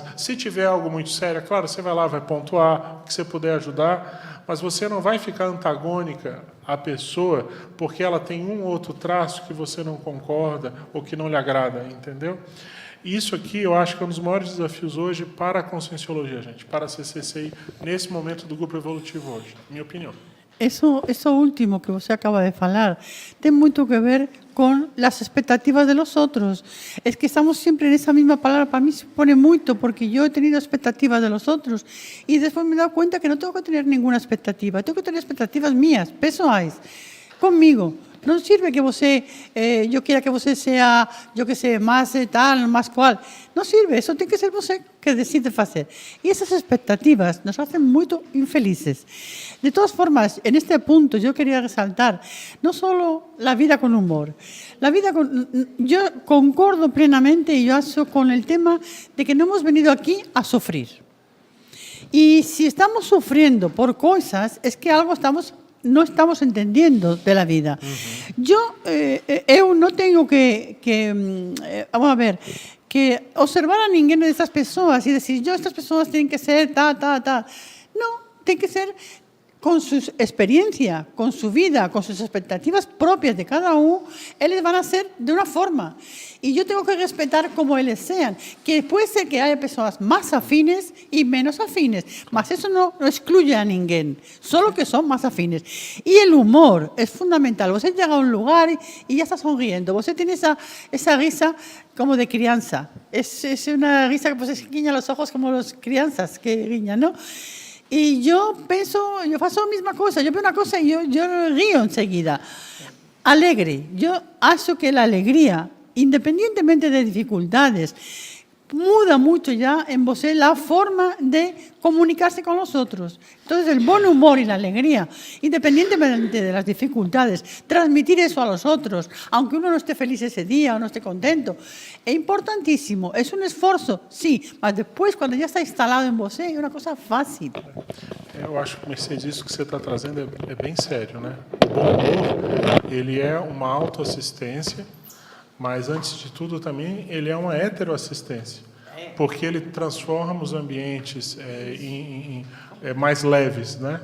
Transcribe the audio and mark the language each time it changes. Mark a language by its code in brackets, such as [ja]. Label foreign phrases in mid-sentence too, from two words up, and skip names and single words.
[pt] Se tiver algo muito sério, claro, você vai lá, vai pontuar, o que você puder ajudar, mas você não vai ficar antagônica à pessoa porque ela tem um ou outro traço que você não concorda ou que não lhe agrada, entendeu? Isso aqui eu acho que é um dos maiores desafios hoje para a conscienciologia, gente, para a CCCI, nesse momento do grupo evolutivo hoje, minha opinião. [es] Eso último que [pt] você acaba de falar tem muito [es] que ver con las expectativas de los otros. Es que estamos siempre en esa misma palabra, para mí se pone mucho, porque yo he tenido expectativas de los otros y después me he dado cuenta que no tengo que tener ninguna expectativa, tengo que tener expectativas mías, pessoais, conmigo. [pt] Não sirve que você, eu queira que você seja, eu que sei, mais tal, mais qual. Não sirve, isso tem que ser você que decide fazer. E essas expectativas nos fazem muito infelizes. [es] De todas formas, en este punto yo quería resaltar no solo la vida con humor, yo concordo plenamente y yo aso con el tema de que no hemos venido aquí a sufrir. Y si estamos sufriendo por cosas, es que algo no estamos entendiendo de la vida. Yo no tengo vamos a ver, que observar a [pt] ninguém dessas pessoas [es] y decir, estas pessoas tienen que ser No, tienen que ser con su experiencia, con su vida, con sus expectativas propias de cada uno, ellos van a ser de una forma. Y yo tengo que respetar como ellos sean. Que puede ser que haya personas más afines y menos afines, mas eso no excluye a ninguém, solo que son más afines. Y el humor es fundamental. Você llega a un lugar y ya está sonriendo. Você tiene esa risa como de crianza. Es una risa que pues guiña los ojos como las crianzas que guiñan, ¿no? Y yo [pt] faço a mesma coisa. [es] Yo veo una cosa y yo río enseguida. Alegre. Yo acho que la alegría, independientemente de dificultades, muda mucho ya en você la forma de comunicarse con los otros. Entonces, el buen humor y la alegría, independientemente de las dificultades, transmitir eso a los otros, aunque uno no esté feliz ese día o no esté contento, es importantísimo. Es un esfuerzo, sí, mas después, cuando ya está instalado en você, es una cosa fácil. [pt] Eu acho que, Mercedes, isso que você está trazendo é bem sério, né? O bom humor, ele é uma autoassistência, mas, antes de tudo, também, ele é uma heteroassistência, porque ele transforma os ambientes em mais leves, né?